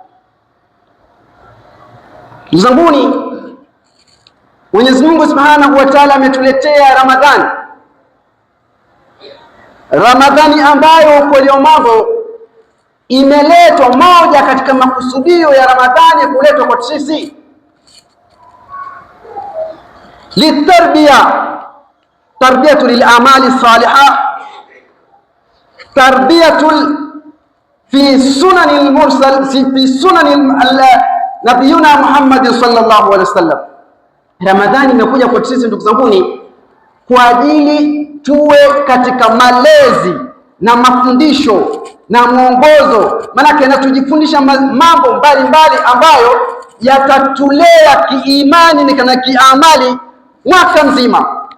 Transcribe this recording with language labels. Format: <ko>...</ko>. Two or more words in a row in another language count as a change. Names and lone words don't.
<sw>Zanguni, Mwenyezi Mungu</sw> <ar>سبحانه وتعالى</ar> <sw>ametuletea Ramadhani ambayo ukweli wa mambo imeletwa, moja katika makusudio ya Ramadhani kuletwa kwa sisi</sw> <ar>تربية للأعمال الصالحة تربية في سنن المرسل في سنن نبينا محمد صلى الله عليه وسلم.</ar> <sw>Ramadhani imekuja kwa sisi, ndugu zanguni, kwa ajili tuwe katika malezi na mafundisho na mwongozo. Maana na tujifundisha mambo mbalimbali ambayo yatatulea kiimani na kiamali mwaka mzima.</sw>